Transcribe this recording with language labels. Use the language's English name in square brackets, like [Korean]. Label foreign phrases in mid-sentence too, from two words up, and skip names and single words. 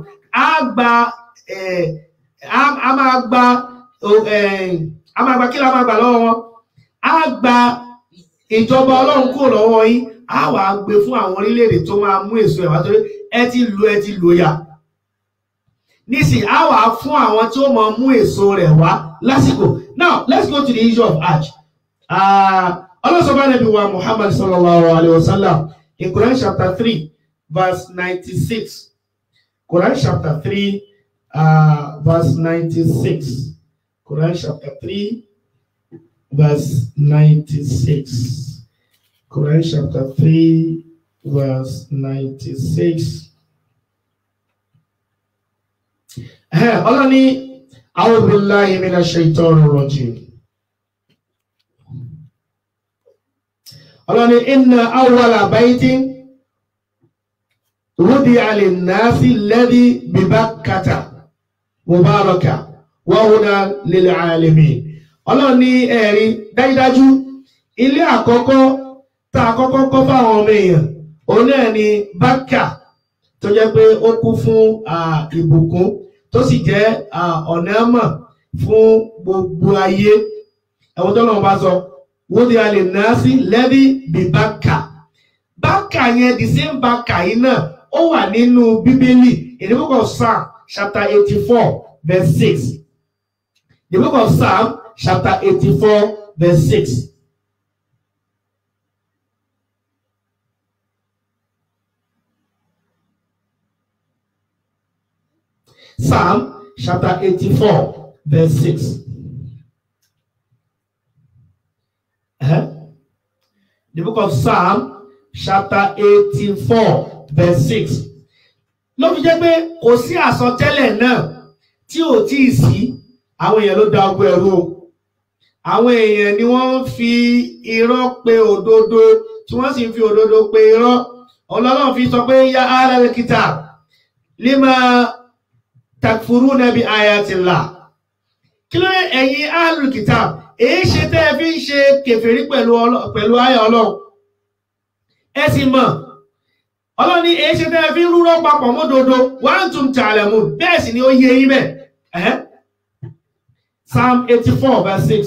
[Yoruba] A máa gba kí la máa gbà lọ́wọ́ wọn? A gba ìjọba Ọlọ́run kúrò lọ́wọ́ yín. A wà gbé fún àwọn orílẹ̀-èdè tó máa mú èso ẹ̀ wá torí ẹ ti lò ya. Nísìn a wà fún àwọn tí ó máa mú èso rẹ̀ wá lásìkò. [English] Now let's go to the issue of Hajj. [Yoruba] Ọlọ́sọ̀bá Nàbí wa [English] Muhammad [Arabic] صلى الله عليه وسلم [English] in Quran chapter 3 verse 96. Quran chapter 3 verse 96. Quran chapter 3 verse 96. Quran chapter 3 verse 96. [Arabic] Allah ni أعوذ بالله من الشيطان الرجيم. Allah ni إن أول بيت وضع للناس الذي ببكة مباركا وهدى للعالمين. [Yoruba] Allah ni ẹ̀rí dájúdájú ilé àkọ́kọ́ tá àkọ́kọ́ kọ́ fáwọn ọmọ èèyàn òun náà ni Bákà tó jẹ́ pé ó kún fún ìbùkún tó sì jẹ́ ọ̀nà mọ̀ fún gbogbo ayé. Ẹ̀wọ̀n tó lọ́wọ́ bá sọ [Arabic] وضع للناس الذي ببكة. [Yoruba] Bákà yẹn [English] the same [Yoruba] Bákà yìí náà ó wà nínú Bíbélì [English] in the book of Psalm chapter 84 verse 6. The book of Psalm chapter 84 verse 6. Psalm chapter 84 verse 6. The book of Psalm chapter 84 verse 6. [Yoruba] Ló fi jẹ́ pé kò sí àsọtẹ́lẹ̀ náà tí ò tí ì sí. Àwọn èèyàn ló da ọgbọ́ ẹrú o. Àwọn èèyàn ni wọ́n ń fi irọ́ pe òdodo tí wọ́n sì ń fi òdodo pe irọ́. Ọlọ́run fi sọ pé [Arabic] يا أهل الكتاب لم تكفرون بآيات الله. [Yoruba] Kí ló dé ẹ̀yin [Arabic] أهل الكتاب [Yoruba] èyí ṣe tẹ́ ẹ fi ń ṣe kèfèrí pẹ̀lú àyà Ọlọ́run? Ẹ sì mọ̀ Ọlọ́run ní èyí ṣe tẹ́ ẹ fi ń rúrọ́ papọ̀ mọ́dodo [Arabic] وأنتم تعلمون, [Yoruba] bẹ́ẹ̀ sì ni ó yé yín bẹ́ẹ̀. [English] Psalm 84 verse 6.